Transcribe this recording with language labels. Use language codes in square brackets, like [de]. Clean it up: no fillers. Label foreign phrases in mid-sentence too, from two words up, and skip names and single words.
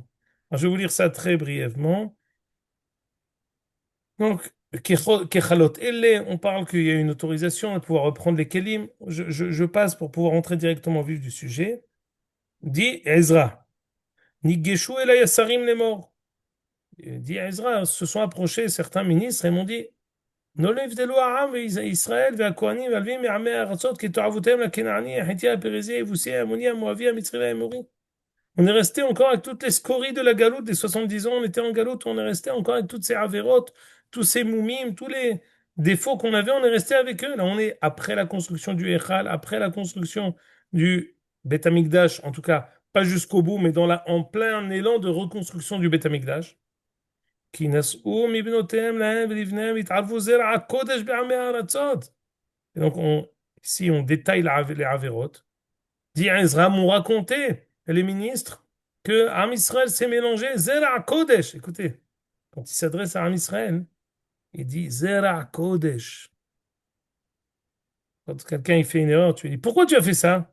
[fr] Alors, je vais vous lire ça très brièvement. Donc, [he] כְּכַלּוֹת אֵלֶּה, [fr] on parle qu'il y a une autorisation de pouvoir reprendre les kelim. Je passe pour pouvoir entrer directement au vif du sujet. Dit Ezra, [he] נגשו אל השרים [fr] les morts. Dit Ezra, se sont approchés certains ministres et m'ont dit [he] לא נבדלו העם וישראל והכהנים והלווים מעמי הארצות כתועבותיהם לכנעני, החיתי, הפריזי, היבוסי, העמוני, המואבי, המצרי והאמורי. [fr] On est resté encore avec toutes les scories de la galoute des 70 ans, on était en galoute, on est resté encore avec toutes ces avérotes, tous ces moumim, tous les défauts qu'on avait, on est resté avec eux. Là, on est après la construction du Echal, après la construction du [he] בית המקדש, [fr] en tout cas, pas jusqu'au bout, mais en plein élan de reconstruction du [he] בית המקדש. כי נשאו מבנותיהם להם ולבניהם והתערבו זרע הקודש בעמי הארצות. [fr] Et donc, ici, on détaille les Averot. Dit Ezra, m'ont raconté, les ministres, que Am Israël s'est mélangé [he] זרע קודש. [fr] Écoutez, quand il s'adresse à Am Israël, il dit [he] זרע קודש. [fr] Quand quelqu'un il fait une erreur, tu lui dis pourquoi tu as fait ça?